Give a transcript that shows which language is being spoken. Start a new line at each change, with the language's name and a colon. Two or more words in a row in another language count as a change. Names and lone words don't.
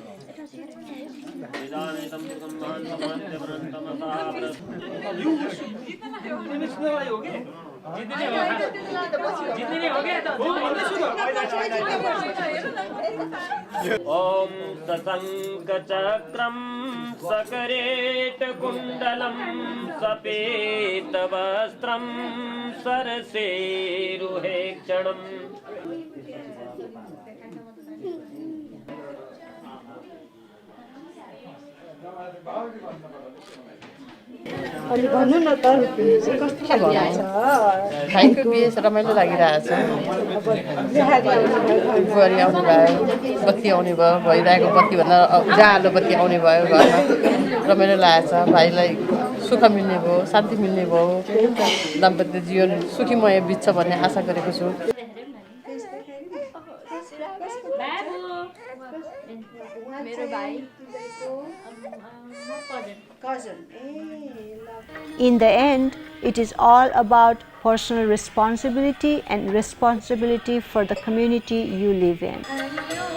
Sanskrit: वेदानितं ओम सशंखचक्रं सकरेटकुण्डलं सपेतवस्त्रं सरसेरुहेक्षणम्
Nepali: भाइको बिहे रमाइलो लागिरहेछ बुहारी आउनु भयो बत्ती आउने भयो भइरहेको बत्तीभन्दा उज्यालो बत्ती आउने भयो घरमा रमाइलो लागेको छ भाइलाई सुख मिल्ने भयो शान्ति मिल्ने भयो दाम्पत्य जीवन सुखीमय बित्छ भन्ने आशा गरेको छु
English: In the end, it is all about personal responsibility and responsibility for the community you live in.